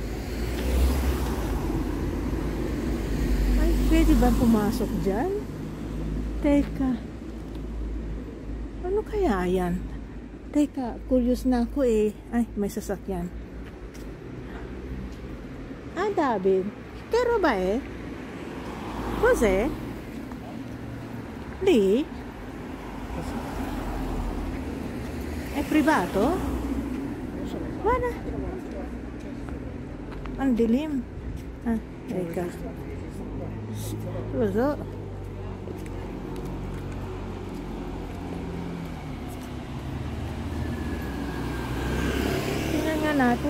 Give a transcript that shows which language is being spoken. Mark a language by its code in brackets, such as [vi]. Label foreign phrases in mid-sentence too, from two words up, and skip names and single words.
[tl] Pwede ba pumasok dyan? Teka. Ano kaya yan? Teka, curious na ako, eh. Ay, may sasakyan. David? [it] Che roba è? Cos'è? Lì? È privato? Guarda. [tl] Ang dilim. Ah, teka. [it] Lo so. [tl] Tingnan nga natin.